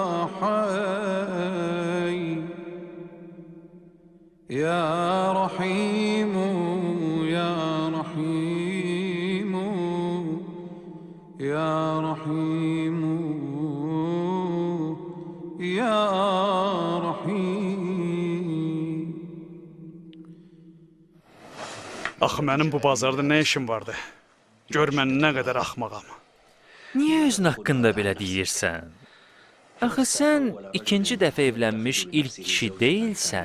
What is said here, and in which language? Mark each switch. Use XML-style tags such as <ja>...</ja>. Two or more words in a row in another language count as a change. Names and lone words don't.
<ar>حي يا رحيم يا رحيم يا رحيم يا رحيم</ar> <az>Axı mənim bu bazarda nə işim vardı? Gör mən nə qədər axmağam. Niyə özün haqqında belə deyirsən? Axı sən ikinci dəfə evlənmiş ilk kişi deyilsən.</az>